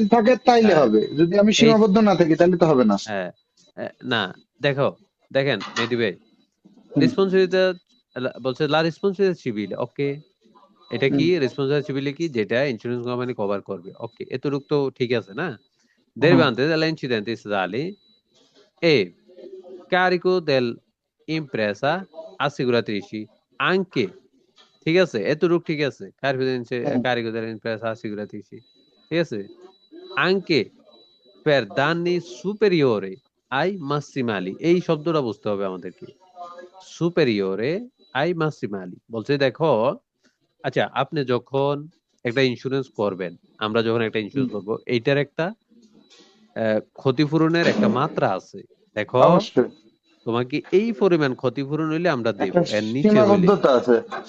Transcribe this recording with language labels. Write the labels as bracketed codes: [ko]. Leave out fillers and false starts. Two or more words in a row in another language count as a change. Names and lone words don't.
[bn] যদি থাকে তাইলে হ্যাঁ হবে, যদি আমি এই সীমাবদ্ধ না থাকি তাহলে তো হবে না। হ্যাঁ না দেখেন মেহেদী ভাই, রেসপন্সিবিলিটি বলছে [it] la responsabilità civile, [bn] ওকে। এটা কি রেসপন্সিবিলিটি সিভিল কি? যেটা ইন্স্যুরেন্স কোম্পানি কভার করবে, ওকে, এতটুকু তো ঠিক আছে না? [it] Derivante dall'incidente stradale e carico dell'impresa assicuratrici anche, [bn] ঠিক আছে, এতটুকু ঠিক আছে। [it] carico dell'impresa assicuratrici, [bn] ঠিক আছে, [it] anche per danni superiori ai massimali। [bn] এই শব্দটা বুঝতে হবে আমাদেরকে, [it] superiore ai massimali। [bn] বলছে দেখো, আচ্ছা আপনি যখন একটা ইন্স্যুরেন্স করবেন, আমরা যখন একটা ইন্স্যুরেন্স করবো, এইটার একটা ক্ষতিপূরণের একটা মাত্রা আছে। দেখো অবশ্যই তোমাকে এই পরিমাণ ক্ষতিপূরণ হইলে আমরা দেব, একটা এর নিচে হইলে সীমাবদ্ধতা আছে যে আমি